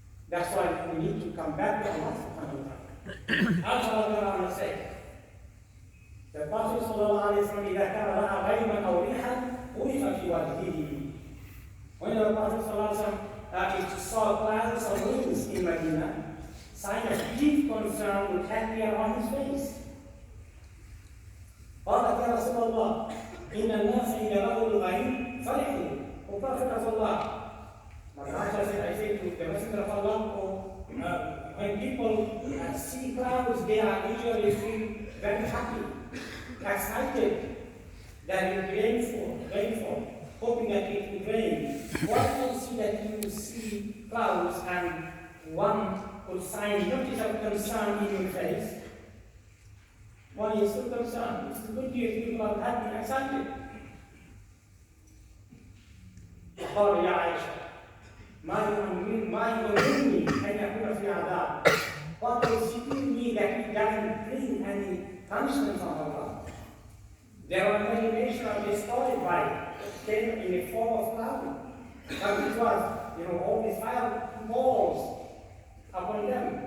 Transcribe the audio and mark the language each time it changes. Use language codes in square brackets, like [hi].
[en] That's why we need to come back to Allah subhanahu wa ta'ala. As Allah said, the Prophet sallallahu alayhi wa sallam, [ar] إِذَا كَانَ رَأَى غَيْمًا أَوْ رِيحًا عُرِفَ فِي وَجْهِهِ. [en] When the Prophet sallallahu alayhi wa sallam saw clouds or winds in Medina, sign of deep concern would appear on his face. [ar] قالت يا رسول الله إن الناس إذا رأوا الغيم فرحوا. [en] O Prophet of Allah, Aisha said, I say to the Messenger of Allah, when people see clouds, they are usually feel very happy, excited that it will rainfall, hoping that it will rain. Why do you see that you see clouds and one could sign notice of concern in your face? Why is so concerned? It's good news, people are happy and excited. [ar] قال يا عائشة ما يؤمنني أن يكون في عذاب. [en] What is keeping me that it doesn't bring any punishment from Allah? There are many nations destroyed by came in the form of cloud. And it was, all these fire balls upon them.